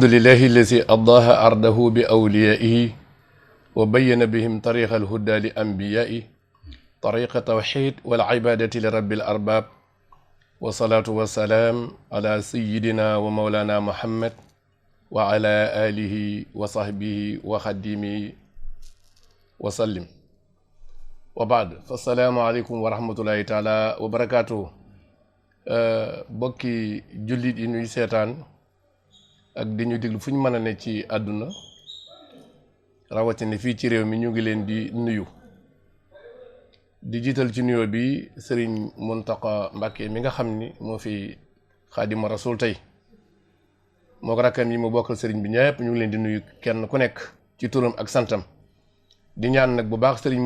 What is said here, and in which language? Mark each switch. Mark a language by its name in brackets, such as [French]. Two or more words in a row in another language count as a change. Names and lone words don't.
[Arabic] لله الذي أضاء أرضه بأوليائه وبين بهم طريق الهدى لأنبيائه طريق التوحيد والعبادة لرب الأرباب والصلاة والسلام على سيدنا ومولانا محمد وعلى آله وصحبه وخديمه وسلم وبعد فالسلام عليكم ورحمة الله تعالى وبركاته [Wolof] bokki jullit yi ñuy seetaan ak di ñu déglu fu ñu mën a ne ci àdduna rawatina fii ci réew mi ñu ngi leen di nuyu di jiital ci nuyoo bi Serigne Mountakha Mbacké mi nga xam ni moo fi Xaadimu Rasuul tey moo ko rakkam yi mu bokkal Serigne bi ñëpp ñu ngi leen di nuyu kenn ku nekk ci turam ak santam di ñaan nag bu baax Serigne